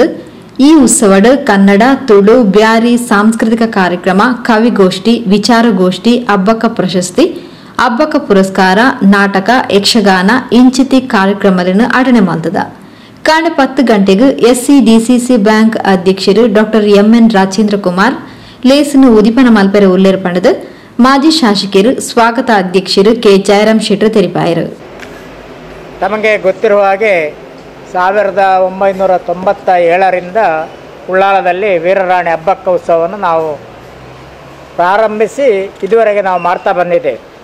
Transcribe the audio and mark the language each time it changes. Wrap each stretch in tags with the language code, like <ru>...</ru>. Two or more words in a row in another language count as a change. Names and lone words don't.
<tcy>ಈ ಉತ್ಸವಡು ಕನ್ನಡ ತುಳು ಬ್ಯಾರಿ ಸಾಂಸ್ಕೃತಿಕ ಕಾರ್ಯಕ್ರಮ ಕವಿಗೋಷ್ಠಿ ವಿಚಾರಗೋಷ್ಠಿ ಹಬ್ಬಕ ಪ್ರಶಸ್ತಿ ಹಬ್ಬಕ ಪುರಸ್ಕಾರ ನಾಟಕ ಯಕ್ಷಗಾನ ಇಂಚಿತಿ ಕಾರ್ಯಕ್ರಮಗಳನ್ನು ಆಟಣೆ ಮಾಡ್ತದ. ಕಾಂಡೆ 10 ಗಂಟೆಗೆ SCDCC ಬ್ಯಾಂಕ್ ಅಧ್ಯಕ್ಷರು ಡಾಕ್ಟರ್ MN ರಾಜೇಂದ್ರ ಕುಮಾರ್ ಲೇಸನ್ನು ಉದಿಪನ ಮಲ್ಪೆರ ಉಲ್ಲೇರ ಪಂಡದು ಮಾಜಿ ಶಾಸಕರು ಸ್ವಾಗತ ಅಧ್ಯಕ್ಷರು ಕೆ ಜಯರಾಮ್ ಶೆಟ್ರು ತೆರಿಪಾಯರು.</tcy> <kn>ತಮಗೆ ಗೊತ್ತಿರುವ ಹಾಗೆ 1997ರಿಂದ ಉಳ್ಳಾಲದಲ್ಲಿ ವೀರರಾಣಿ ಹಬ್ಬಕ್ಕ ಉತ್ಸವವನ್ನು ನಾವು ಪ್ರಾರಂಭಿಸಿ ಇದುವರೆಗೆ ನಾವು ಮಾಡ್ತಾ ಬಂದಿದ್ದೇವೆ.</kn>